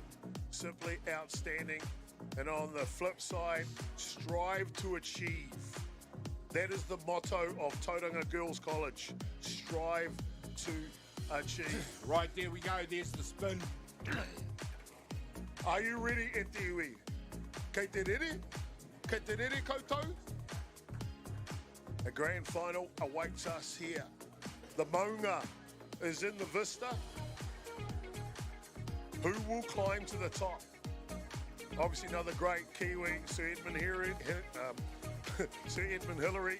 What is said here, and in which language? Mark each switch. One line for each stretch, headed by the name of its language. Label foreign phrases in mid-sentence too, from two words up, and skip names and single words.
English: Simply outstanding. And on the flip side, strive to achieve. That is the motto of Tauranga Girls College. Strive to achieve. Right, there we go. There's the spin. Are you ready,
Māori: e te iwi? Kei te rere? Kei te rere koutou?
English: A grand final awaits us here. The maunga is in the vista. Who will climb to the top? Obviously another great Kiwi, Sir Edmund Hillary.